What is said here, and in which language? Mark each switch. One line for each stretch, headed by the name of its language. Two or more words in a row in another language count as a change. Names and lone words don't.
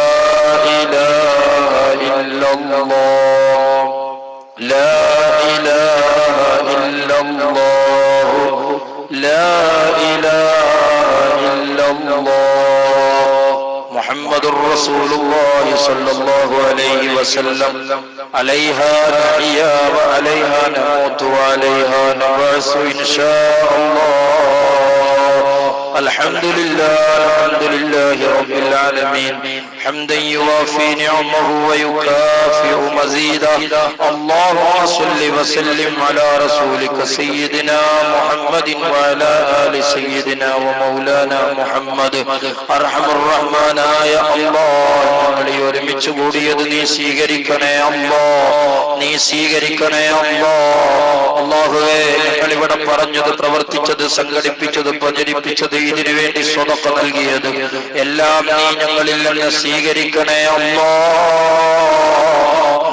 Arabic: إله إلا الله لا إله إلا الله لا إله إلا الله محمد رسول الله صلى الله عليه وسلم عليها نحيا وعليها نموت وعليها نبعث إن شاء الله. الحمد لله رب العالمين حمدا يوافي نعمه ويكافئ مزيدا. اللهم صل وسلم على رسولك سيدنا محمد وعلى آل سيدنا ومولانا محمد. أرحم الرحمن يا الله,
Malayalam: ഞങ്ങളെ ഒരുമിച്ച് കൂടിയത് നീ സ്വീകരിക്കണേ അല്ലാഹ്, നീ സ്വീകരിക്കണേ അല്ലാഹ്. അല്ലാഹുവേ, ഞങ്ങൾ ഇവിടെ പറഞ്ഞത്, പ്രവർത്തിച്ചത്, സംഘടിപ്പിച്ചത്, പ്രചരിപ്പിച്ചത്, ഇതിനു വേണ്ടി സ്വതക്ക നൽകിയത് എല്ലാം നീ ഞങ്ങളിൽ നിന്ന് സ്വീകരിക്കണേ അല്ലാഹ്.